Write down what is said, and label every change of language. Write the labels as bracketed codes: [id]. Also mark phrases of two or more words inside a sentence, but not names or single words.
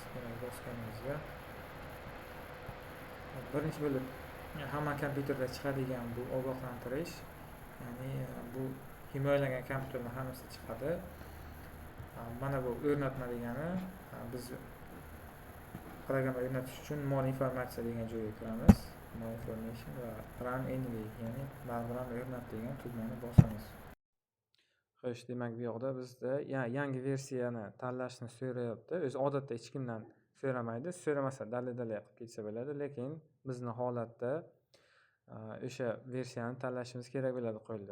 [uz] Demak, bosganimizda birinchi bo'lib hamma kompyuterda chiqadigan bu ogohlantirish, ya'ni bu himoyalangan kompyuterning hammasida chiqadi. Mana bu o'rnatma degani, biz programma o'rnatish uchun more informatsiya degan joyga kiramiz. [en] More information va run anyway, [uz] ya'ni baribir o'rnat degan tugmani bosamiz. Xo'sh, demak, bu yoqda bizda yangi versiyani tanlashni so'rayapti. O'zi odatda hech kimdan so'ramaydi. So'ramasa dalil-dalil qilib ketsa bo'ladi, lekin bizning holatda o'sha versiyani tanlashimiz kerak bo'ladi qo'lda.